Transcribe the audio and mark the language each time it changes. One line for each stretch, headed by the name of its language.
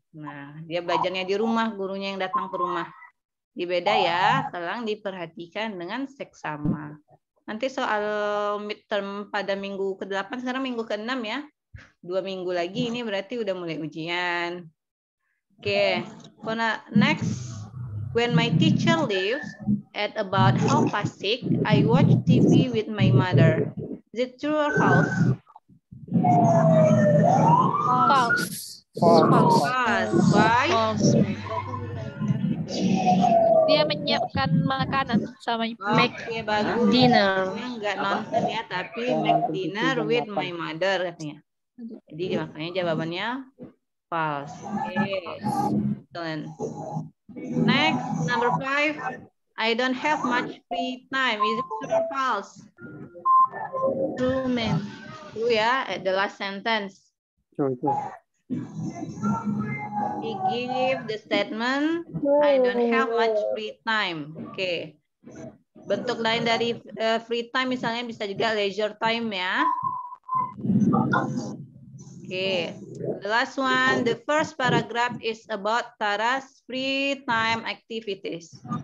Indonesian: Nah, dia belajarnya di rumah, gurunya yang datang ke rumah. Dibeda ya, tolong diperhatikan dengan seksama. Nanti soal midterm pada minggu ke-8, sekarang minggu ke-6 ya. 2 minggu lagi ini berarti udah mulai ujian. Oke, next.
English: When my teacher leaves at about 6:30, I watch TV with my mother. Is it true or false? False. False. False. Why? False.
Indonesian: Dia menyiapkan makanan sama ibu. Oke, bagus.
English: Dinner.
Indonesian: Dia nggak nonton ya, tapi
English: make dinner with my mother
Indonesian: katanya. Jadi makanya jawabannya false. Oke, excellent.
English: Next, number 5. I don't have much free time. Is it true or false? True, ma'am. True ya, at the last sentence. True. We give the statement, I don't have much free time.
Indonesian: Oke. Bentuk lain dari free time misalnya bisa juga leisure time ya. Oke.
English: The last one, the first paragraph is about Tara's free time activities.